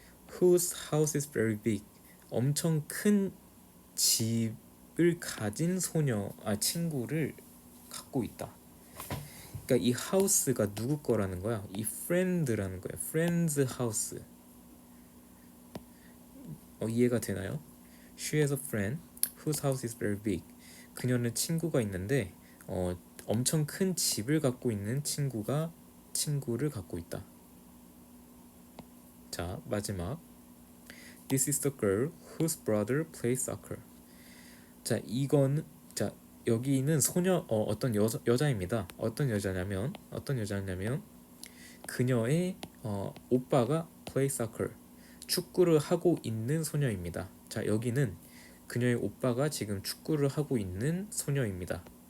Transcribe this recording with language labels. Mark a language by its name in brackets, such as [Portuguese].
[English] Whose house is very big. [Korean] 엄청 큰 집을 가진 친구를 갖고 있다. 그러니까 이 house가 누구 거라는 거야? 이 friend라는 거야. [English] friend's house. [Korean] 이해가 되나요? [English] She has a friend whose house is very big. [Korean] 그녀는 친구가 있는데 엄청 큰 집을 갖고 있는 친구를 갖고 있다. 자, 마지막. [English] This is the girl whose brother plays soccer. [Korean] 자, 여기는 어떤 여자입니다. 어떤 여자냐면 그녀의 오빠가 [English] play soccer. [Korean] 축구를 하고 있는 소녀입니다. 자, 여기는 그녀의 오빠가 지금 축구를 하고 있는 소녀입니다.